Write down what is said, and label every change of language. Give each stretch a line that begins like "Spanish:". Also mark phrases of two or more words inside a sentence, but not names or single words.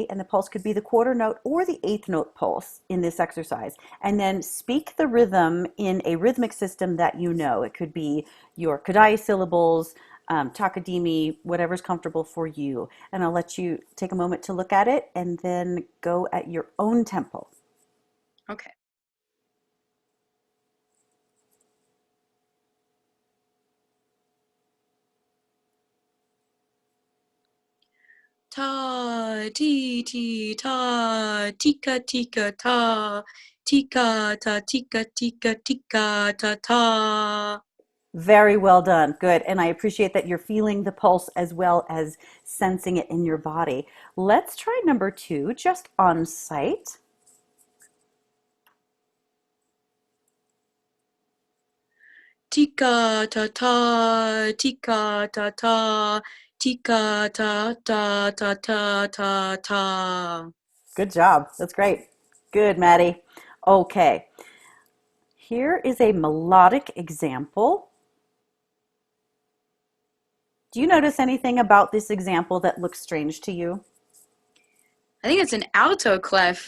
English: And the pulse could be the quarter note or the eighth note pulse in this exercise. And then speak the rhythm in a rhythmic system that you know. It could be your kodai syllables, takadimi, whatever's comfortable for you. And I'll let you take a moment to look at it and then go at your own tempo. Okay. Ta ti ti ta tika tika ta tika ta tika tika tika ta ta. Very well done. Good. And I appreciate that you're feeling the pulse as well as sensing it in your body. Let's try number two, just on sight. Tika ta ta tika ta ta tika ta ta ta ta ta ta. Good job. That's great. Good, Maddie. Okay. Here is a melodic example. Do you notice anything about this example that looks strange to you? I think it's an alto clef